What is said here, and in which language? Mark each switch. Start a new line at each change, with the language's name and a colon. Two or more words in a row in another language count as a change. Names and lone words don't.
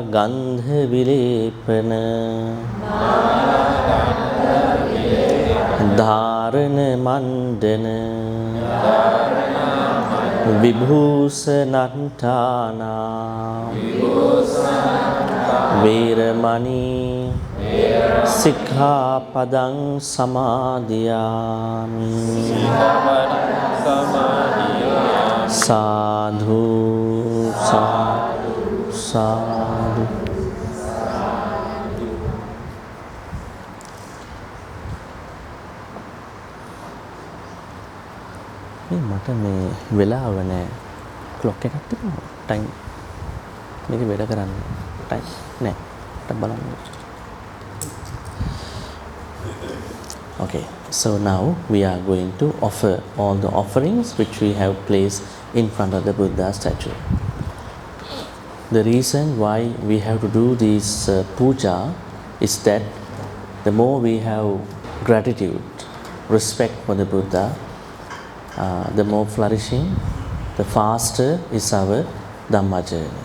Pali: gandha vilepana ධාරණ මණ්ඩන විභූෂණට්ඨානා වේරමණී සික්ඛාපදං සමාදියාමි සාධු සාධු සාධු.
Sinhala: මට මේ වෙලාව නෑ. ක්ලොක් එකක් තිබුණා. ටයිම් මේක වැඩ කරන්න. ටයිම් නෑ. බලන්න.
English: Okay, so now we are going to offer all the offerings which we have placed in front of the Buddha statue. The reason why we have to do this puja is that the more we have gratitude, respect for the Buddha, the more flourishing, the faster is our Dhamma journey.